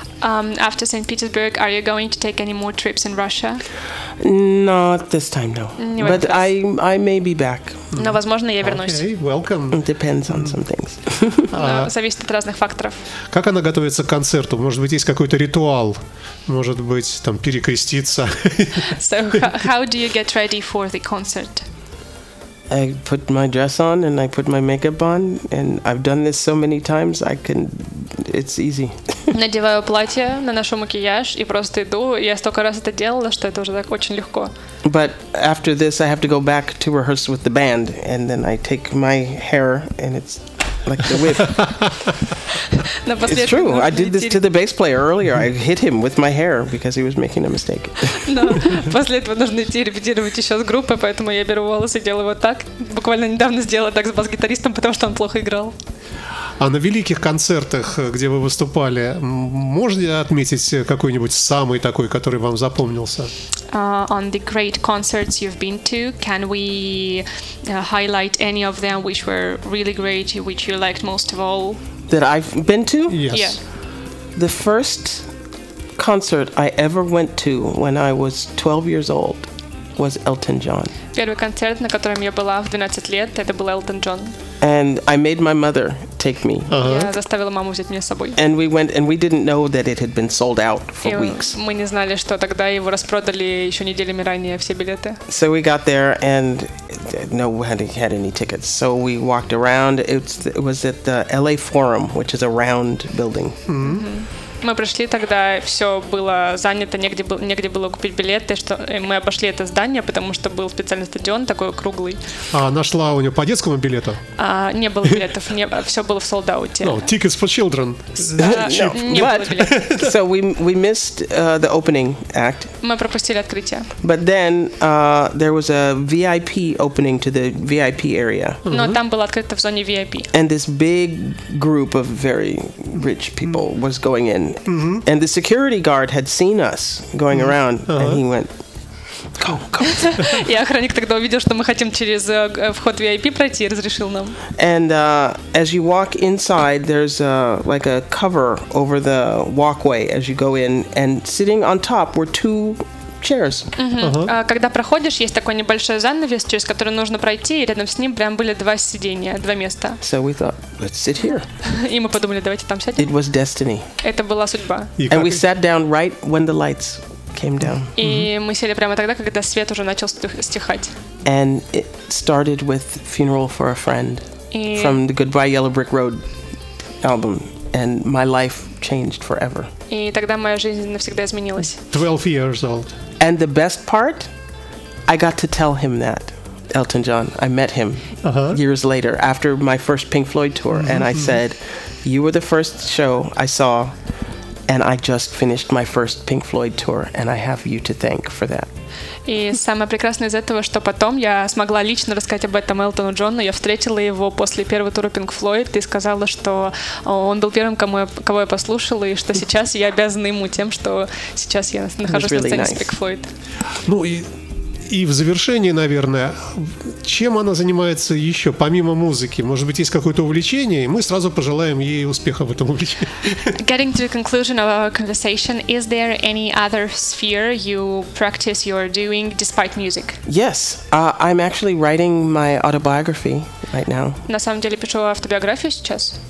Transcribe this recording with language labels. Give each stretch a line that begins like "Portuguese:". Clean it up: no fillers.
English: After St. Petersburg, are you going to take any more trips in Russia? Not this time, no. But I may be back.
Russian: Но, возможно, я вернусь.
English: Okay, welcome. It depends on some things.
Russian: Зависит от разных факторов. Как она готовится к концерту? Может быть, есть какой-то ритуал? Может быть, там, перекреститься?
English: So, how do you get ready for the concert? I put my dress on and I put my makeup on, and I've done this so many times, it's easy.
Russian: Надеваю платье, наношу макияж и просто иду. Я столько раз это делала, что это уже так очень легко.
English: But after this I have to go back to rehearse with the band, and then I take my hair and it's like the whip. It's true. I did this to the bass player earlier. I hit him with my hair because he was making a mistake.
Russian: Но после этого нужно идти репетировать еще с группой, поэтому я беру волосы и делаю вот так. Буквально недавно сделала так с бас-гитаристом, потому что он плохо играл. А на великих концертах, где вы выступали, можно отметить какой-нибудь самый такой, который вам запомнился?
English: On the great concerts you've been to, can we highlight any of them which were really great, which you liked most of all? That I've been to? Yes. Yeah. The first concert I ever went to when I was 12 years old was Elton John.
Russian: Первый концерт, на котором я была в 12 лет, это был Elton John.
English: And I made my mother take me. Uh-huh.
Russian: Я заставила маму взять меня с собой.
English: And we went, and we didn't know that it had been sold out for
Russian: и
English: weeks.
Russian: Мы не знали, что тогда его распродали еще неделями ранее все билеты.
English: So we got there and nobody had any tickets. So we walked around. It was at the LA Forum, which is a round building. Mm-hmm. Mm-hmm.
Russian: Мы пришли тогда, все было занято, негде было купить билеты, что мы обошли это здание, потому что был специальный стадион такой круглый. А нашла у нее по детскому билету? А, не было билетов, все было в солдауте.
English: No, tickets for children.
Russian: Не было билетов.
English: So we missed the opening act.
Russian: Мы пропустили открытие.
English: But then there was a VIP opening to the VIP area.
Russian: Но там было открыто в зоне VIP.
English: And this big group of very rich people was going in. Mm-hmm. And the security guard had seen us going mm-hmm. around, uh-huh. and he went, go, go.
Russian: И охранник тогда увидел, что мы хотим через вход VIP пройти, и разрешил нам.
English: And as you walk inside, there's like a cover over the walkway as you go in, and sitting on top were two chairs. Mm-hmm. Uh-huh.
Russian: Когда проходишь, есть такой небольшой занавес, через который нужно пройти, и рядом с ним прям были два сиденья, два места.
English: So we thought, let's sit here.
Russian: И мы подумали, давайте там сядем.
English: It was destiny.
Russian: Это была судьба.
English: And we sat down right when the lights came down.
Russian: И мы сели прямо тогда, когда свет уже начал стихать.
English: And it started with Funeral for a Friend from the Goodbye Yellow Brick Road album. And my life changed forever. И тогда моя жизнь навсегда изменилась. 12 years old. And the best part, I got to tell him that, Elton John. I met him years later after my first Pink Floyd tour. Mm-hmm. And I said, you were the first show I saw, and I just finished my first Pink Floyd tour, and I have you to thank for that.
Russian: И самое прекрасное из этого, что потом я смогла лично рассказать об этом Элтону Джону. Я встретила его после первого тура Pink Floyd и сказала, что он был первым, кого я послушала, и что сейчас я обязана ему тем, что сейчас я нахожусь
English: really
Russian: на сцене
English: nice.
Russian: С Pink Floyd. Ну и в завершении, наверное, чем она занимается еще, помимо музыки? Может быть, есть какое-то увлечение, и мы сразу пожелаем ей успеха в этом увлечении.
English: Getting to the conclusion of our conversation, is there any other sphere you practice, you're doing, despite music? Yes, I'm actually writing my autobiography right now.
Russian: На самом деле, пишу автобиографию сейчас.